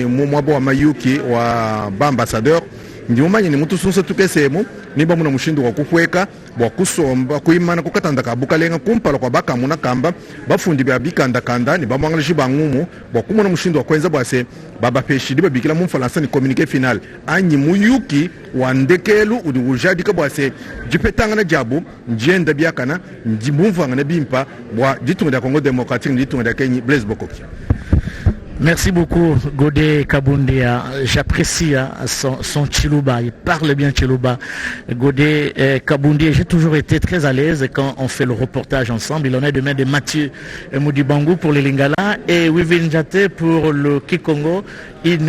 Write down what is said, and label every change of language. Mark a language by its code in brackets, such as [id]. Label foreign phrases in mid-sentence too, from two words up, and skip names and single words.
[lua] mu mwabo wa mayuki wa ambassadeur ndiumanye ni mutu sunsa tukesemo niba muna mushindu wa kukweka bwa kusomba kuimana kukatanda kabukalenga kumpala kwa baka muna kamba bafundi bya bikanda kanda ni bamwangalishi bangumu bwa kumona mushindu wa kwenza bwase baba peshi diba bikila mu Faransa ni [fr] communiqué final [lua] anyi muyuki wa ndekelu udi ujadika bwase jipetanga na jabu njenda byakana njibumvanga na bimpa bwa ditunga ya Congo Democratique ditunga ya Kenya Blaise Bokokia. [fr] Merci beaucoup Godé Kabundia, j'apprécie son Chiluba, il parle bien Chiluba. Godé Kabundia, j'ai toujours été très à l'aise quand on fait le reportage ensemble. Il en est de main de Mathieu Moudibangu pour les Lingala et Wivin Jate pour le Kikongo.